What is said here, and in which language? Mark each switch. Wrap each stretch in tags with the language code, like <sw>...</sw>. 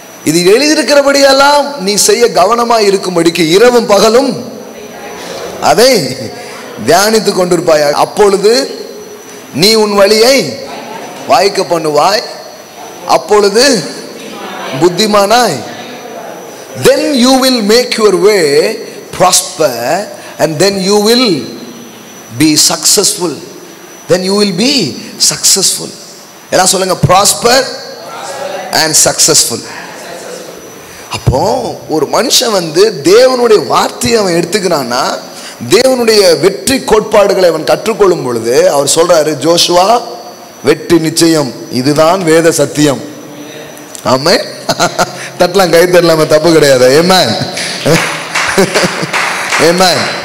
<ta>இது எழுதியிருக்கிறபடியெல்லாம் நீ செய்ய கவனமாய் இருக்கும்படிக்கு இரவும் பகலும் அதை தியானித்து கொண்டிருப்பாய். அப்பொழுது நீ உன் வழியை வாய்க்க பண்ணுவாய், அப்பொழுது புத்திமானாய்.</ta> <en>Then you will make your way prosper and then you will be successful. Then you will be successful.</en> <ta>எல்லாம் சொல்லுங்க,</ta> <en>prosper and successful.</en> <ta>அப்போ ஒரு மனுஷன் வந்து தேவனுடைய வார்த்தையை அவன் எடுத்துக்கிறான்னா, தேவனுடைய வெற்றி கோட்பாடுகளை அவன் கற்றுக்கொள்ளும் பொழுது அவர் சொல்றாரு, ஜோஷுவா வெற்றி நிச்சயம், இதுதான் வேத சத்தியம். ஆமே, தட்டலாம், கை தட்டலாம, தப்பு கிடையாது. ஆமென், ஆமென்.</ta>